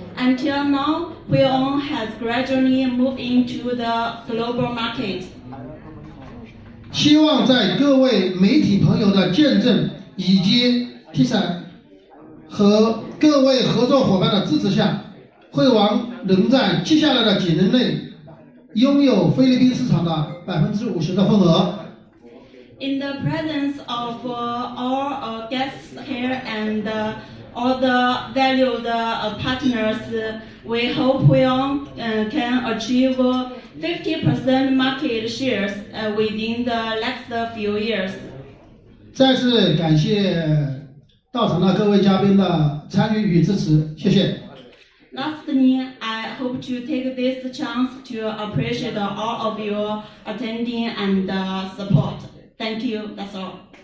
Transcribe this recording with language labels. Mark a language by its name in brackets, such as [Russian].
[English] Until now, Huion has gradually moved into the global market. [Chinese] 希望在各位媒体朋友的见证以及 PSAT 和各位合作伙伴的支持下，惠王能在接下来的几年内拥有菲律宾市场的50%的份额。 [English] In the presence of all guests here and all the valued partners, we hope Huion can achieve 50% market shares within the next few years. [Chinese] 再次感谢到场的各位嘉宾的参与与支持，谢谢。 [English] Lastly, I hope to take this chance to appreciate all of your attending and support. Thank you. That's all.